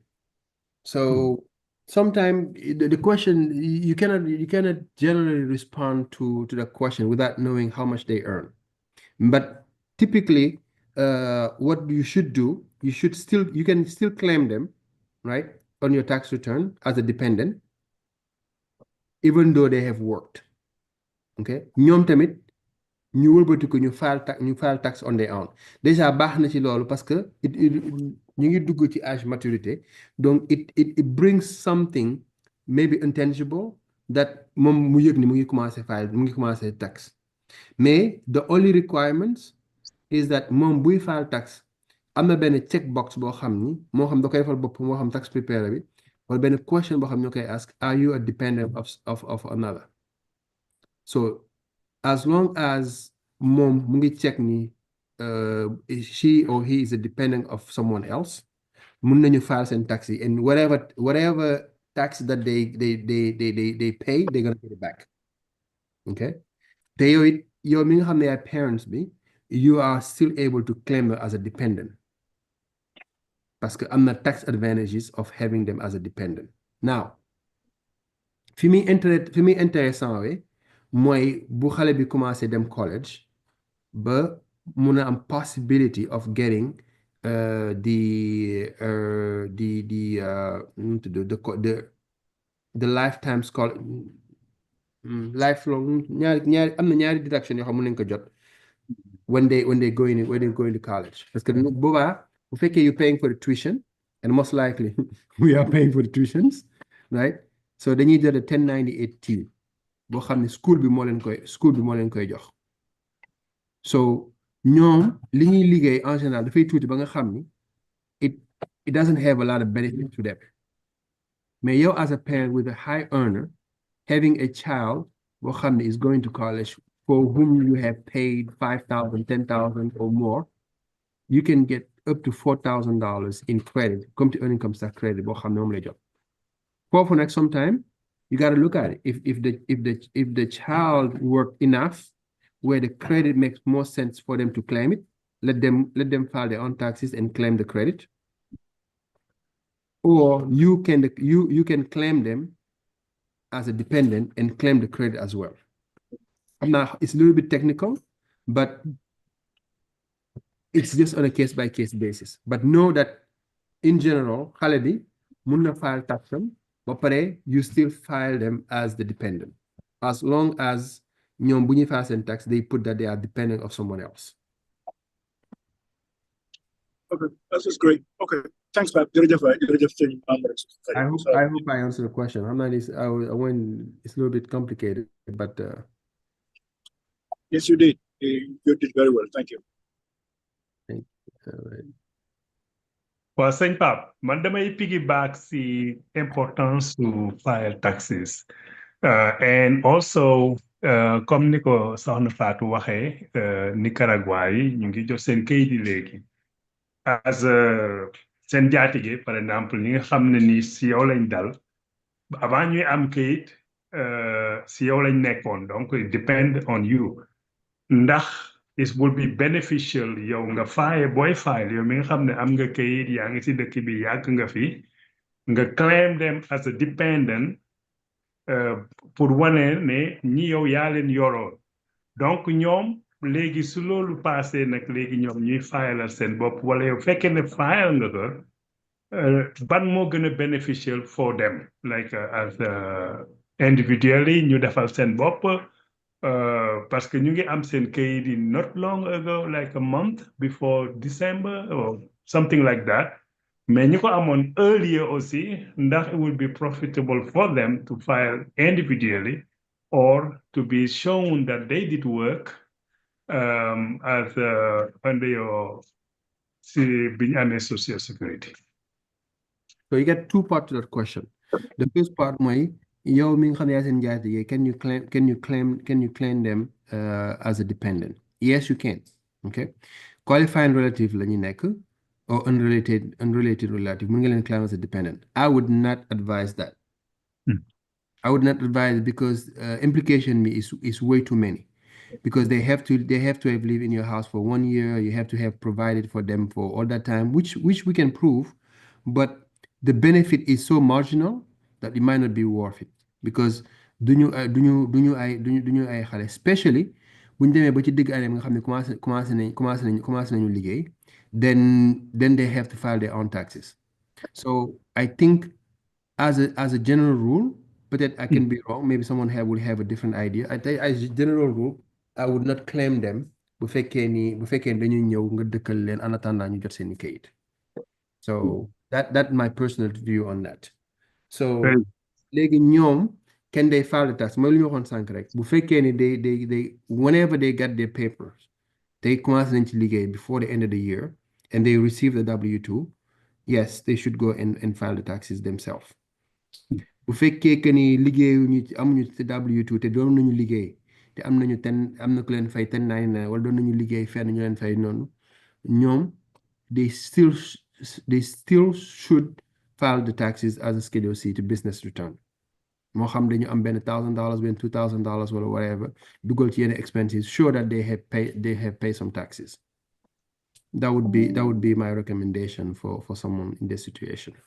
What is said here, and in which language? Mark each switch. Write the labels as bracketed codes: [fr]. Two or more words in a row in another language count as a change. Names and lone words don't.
[en] So sometimes the question you cannot generally respond to the question without knowing how much they earn. But typically, what you should do, you can still claim them, right, on your tax return as a dependent, even though they have worked. [wo] Okay, ñoom tamit ñu wëlbati ko ñu [en] file tax on their own. [wo] Déjà baax na ci loolu [fr] parce que [wo] ñu ngi dugg ci [fr] âge maturité, [wo] donc [en] it brings something maybe intangible that [wo] moom mu yëg ni mu ngi commencé tax. Mais [en] the only requirements is that [wo] moom buy [en] file tax [wo] am na benn [en] check box [wo] boo xam ni moo xam da koy defal bopp moo xam [en] tax preparer [wo] bi wala benn question boo xam ñu koy ask, [en] are you a dependent of another? So as long as [wo] mom mu ngi check ni [en] she or he is a dependent of someone else, [wo] mun nañu file seen tax yi, [en] and whatever tax that they pay, they're gonna get it back. [wo] Okay, te yow mi nga xam ne ay parents bi, [en] you are still able to claim them as a dependent [fr] parce que [wo] am na [en] tax advantages of having them as a dependent. [wo] Now fi muy intéressant we mooy bu xale bi commencé dem college ba mun a am [en] possibility of getting the lifetime scholar lifelong [wo] ñaari am na ñaari deduction yoo xam mun nañ ko jot [en] when they going to college [fr] parce que [wo] boobaa bu fekkee [en] you paying for the tuition and most likely we are paying for the tuitions right [wo] so dañuy jot a 1098T boo xam ne school bi moo leen koy jox so ñoom li ñuy liggéey [fr] en général [wo] dafay tuuti ba nga xam ni [en] it doesn't have a lot of benefit to them mais yow as a parent with a high earner having a child [wo] boo xam ne [en] is going to college for whom you have paid $5,000, $10,000 or more, you can get up to $4,000 in credit, come to earning income tax credit. For next sometime, you got to look at it. If the child worked enough, where the credit makes more sense for them to claim it, let them file their own taxes and claim the credit. Or you can claim them as a dependent and claim the credit as well. It's a little bit technical, but it's just on a case-by-case basis. But know that in general, [wo] xale bi mun na file taxam ba pare [en] you still file them as the dependent. As long as [wo] ñoom bu ñuy file seen tax, [en] they put that they are dependent of someone else. Okay, that's just great. Okay, thanks, Pape. I hope I answered the question. I went, it's a little bit complicated, but yes, you did. You did very well. Thank you. thank you. All right. Well, [wo] sëñ Pape, man damay piggyback si importance [en] to file taxes. And also, [wo] comme ni ko soxna Fatou waxee, Nicaragua yi ñu ngi jox seen kayit yi léegi. As seen jaatige, [fr] par exemple, [wo] ñi nga xam ne ni si yow lañ dal, avant ñuy am kayit, si yow lañ nekkoon, donc [en] it depend on you. [wo] Ndax [en] it will be beneficial [wo] yow nga boy file yow mi nga xam ne am nga kayit yaa ngi si dëkk bi yàgg nga fi nga [en] claim them as a dependent [wo] pour wane ne ñi yow yaa leen yoroon donc ñoom léegi su loolu passé nag léegi ñoom ñuy file seen bopp wala yow fekkee ne file nga ko ban moo gën a [en] beneficial for them like as individually [wo] ñu defal seen bopp parce [en] que [wo] ñu ngi am seen kayit yi [en] not long ago like a month before December or something like that mais [wo] ñi ko amoon [en] earlier aussi ndax it would be profitable for them to file individually or to be shown that they did work as under your being under Social Security. So you get two parts to that question. The first part, [wo] yow mi nga xam ne yaa seen njaatige, [en] can you claim them as a dependent? Yes, you can. Okay. Qualifying relative [wo] la ñu nekk [en] or unrelated relative, [wo] mun nga leen [en] claim as a dependent. I would not advise that. I would not advise because implication is way too many. Because they have to have lived in your house for 1 year. You have to have provided for them for all that time, which we can prove, but the benefit is so marginal that it might not be worth it. [wo] Because duñu ay xale, especially buñ demee ba ci digg année nga xam ne commencé nañu liggéey, [en] then they have to file their own taxes. So I think as a general rule, peut-être I can be wrong, maybe someone will have a different idea. I think as a general rule, I would not claim them [wo] bu fekkee dañuy ñëw nga dëkkal leen [fr] en attendant [wo] ñu jot seen kayit. [en] So that's my personal view on that. So [wo] léegi ñoom [en] can they file the tax [wo] mooy lu ñu waxoon sànq rek bu fekkee ni [en] they whenever they get their papers they commencé [wo] nañ ci liggéey [en] before the end of the year and they receive the W-2, yes, they should go and file the taxes themselves. [wo] Bu fekkee que ni liggéeyuñu amuñu ci W-2 te doon nañu liggéey te am na ku leen fay 1099 wala doon nañu liggéey fenn ñu leen fay noonu ñoom [en] they still should file the taxes as a Schedule C to business return. [wo] Moo xam dañu am benn $1,000 benn $2,000 [en] or whatever [wo] dugal ci yenn expenses, [en] sure that they have paid some taxes. That would be my recommendation for someone in this situation.